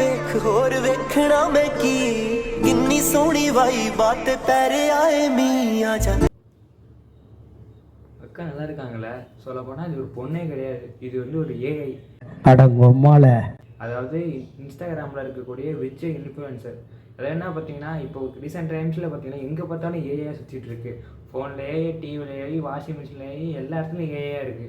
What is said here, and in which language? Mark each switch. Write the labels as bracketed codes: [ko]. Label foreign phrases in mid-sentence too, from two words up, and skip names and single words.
[ta] ਹੋਰ ਵੇਖਣਾ ਮੈਂ ਕੀ ਕਿੰਨੀ ਸੋਹਣੀ ਵਾਈ ਬਾਤ ਪੈਰੇ ਆਏ ਮੀਆਂ ਜਾ அக்கா நல்லா இருக்காங்களே. சொல்ல போனால் இது ஒரு பொண்ணே கிடையாது, இது வந்து ஒரு ஏஐ. அட பொம்மால. அதாவது இன்ஸ்டாகிராமில் இருக்கக்கூடிய [en] rich influencer. [ta] அதில் என்ன பார்த்தீங்கன்னா, இப்போ [en] recent timesil [ta] பார்த்தீங்கன்னா எங்கே பார்த்தாலும் ஏஐயாக சுற்றிட்டு இருக்கு. ஃபோனில் ஏஐ, டிவியில் ஏஐ, [en] washing machineil [ta] ஏஐ, எல்லா இடத்துலையும் ஏஐயாக இருக்குது.